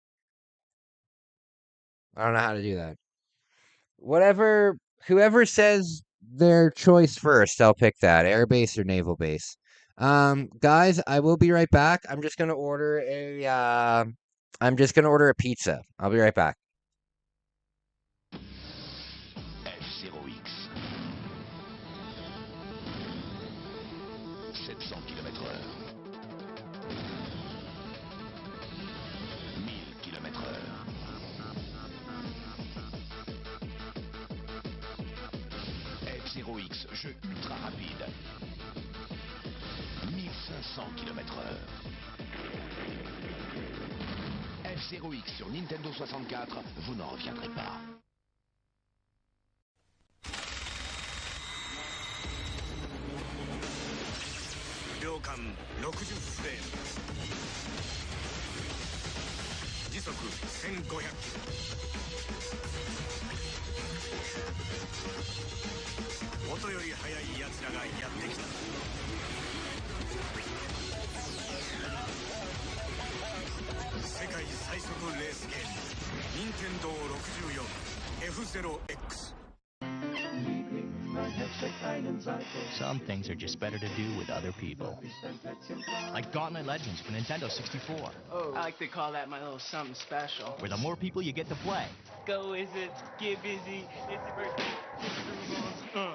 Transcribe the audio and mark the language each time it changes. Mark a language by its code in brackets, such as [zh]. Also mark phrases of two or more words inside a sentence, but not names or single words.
[en] I don't know how to do that. Whatever, whoever says their choice first, I'll pick that. Air base or naval base. Guys, I will be right back. I'm just gonna order a pizza. I'll be right back. F0X. 700 km/h. 1000 km/h. [fr] F0X, jeu ultra rapide. 1500 km/h. F0X sur Nintendo 64, vous n'en reviendrez pas. [ja] 秒間60フレーム時速1500キロ音より速い奴らがやってきた世界最速レースゲーム任天堂64 F0X [en] Some things are just better to do with other people. Like Gauntlet Legends for Nintendo 64. Oh, I like to call that my little something special. Where the more people you get to play. Go Wizards, get busy, it's the birthday.